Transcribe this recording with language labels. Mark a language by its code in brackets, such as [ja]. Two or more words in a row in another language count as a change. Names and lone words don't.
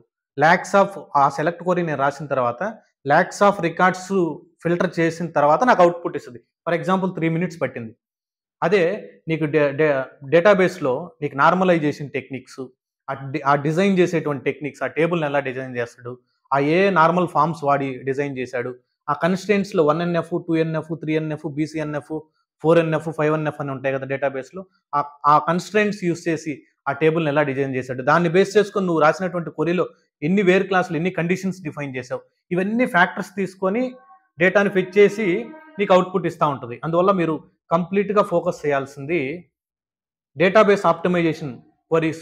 [te] ఆ [en] select query [te] నేను రాసిన తర్వాత [en] lakhs of records filter [te] చేసిన తర్వాత నాకు అవుట్‌పుట్ ఇస్తది. [en] for example 3 minutes [te] పట్టింది. అదే నీకు డేటాబేస్‌లో నీకు [en] normalization techniques, [te] ఆ డిజైన్ చేసేటువంటి టెక్నిక్స్, ఆ టేబుల్‌ని ఎలా డిజైన్ చేస్తాడు, [en] normal forms [te] వాడి డిజైన్ చేశాడు, ఆ కన్‌స్ట్రెయింట్స్‌లో 1NF, 2NF, 3NF, BCNF, 4NF, 5NF అని ఉంటాయి కదా డేటాబేస్‌లో. ఆ [en] constraints use [te] చేసి ఆ టేబుల్‌ని ఎలా డిజైన్ చేశాడు, దాన్ని బేస్ చేసుకొని నువ్వు రాసినటువంటి క్వెరీలో ఎన్ని [en] where clauses, [te] ఎన్ని [en] conditions define [te] చేశావు, ఇవన్నీ ఫ్యాక్టర్స్ తీసుకొని [en] data fetch [te] చేసి నీకు అవుట్‌పుట్ ఇస్తా ఉంటది. అందువల్ల మీరు [en] completely focus [te] చేయాల్సింది [en] database optimization queries.